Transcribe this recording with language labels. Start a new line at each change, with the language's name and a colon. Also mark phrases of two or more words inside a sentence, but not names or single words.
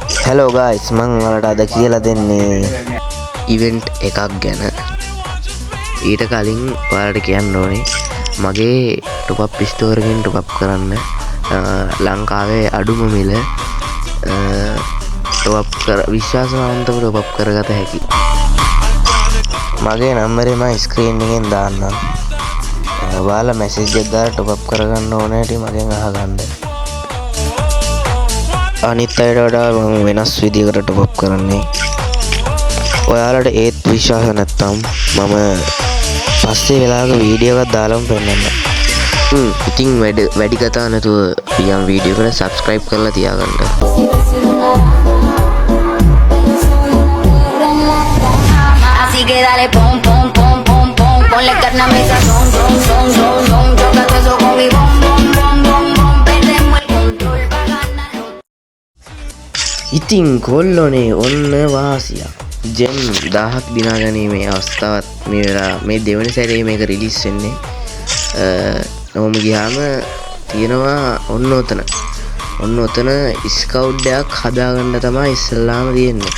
English: Hello guys,
Sinhala: මං ඔයාලට අද කියලා දෙන්නේ ඉවෙන්ට් එකක් ගැන. ඊට කලින් ඔයාලට කියන්න ඕනේ මගේ
English: top up store
Sinhala: එකෙන්
English: top up
Sinhala: කරන්න ලංකාවේ අඩුම මිල
English: top up
Sinhala: විශ්වාසවන්තව
English: top up
Sinhala: කරගත හැකි. මගේ නම්බරේ මම ස්ක්‍රීන් එකෙන් දාන්නම්. ඔයාලා මැසේජ් එකක් දාලා
English: top up
Sinhala: කරගන්න ඕනේ ඇටි මගෙන් අහගන්න. අනිත් අයට වඩා මම වෙනස් විදිහකට
English: top up
Sinhala: කරන්නේ. ඔයාලට ඒත් විශ්වාස නැත්තම් මම පස්සේ වෙලාවක වීඩියෝ එකක් දාලාම පෙන්නන්න. ඉතින් වැඩි කතා නැතුව පියම් වීඩියෝ එකට subscribe කරලා තියාගන්න.
Spanish: Así que dale pom pom pom pom pom, ponle carne a mesa, son son son son son, chócate eso con mi bom bom bom bom bom, perdemos el control pa ganar.
Sinhala: ඉතින් කොල්ලෝනේ ඔන්න වාසියක්. ජෙම් 1000ක් දිනා ගැනීමේ අවස්ථාවත් මේ වෙලා මේ දෙවෙනි සැරේ මේක රිලීස් වෙන්නේ. නවම ගියාම තියෙනවා ඔන්න ඔතන ස්කවුට් එකක් හදාගන්න තමයි ඉස්සෙල්ලාම තියෙන්නේ.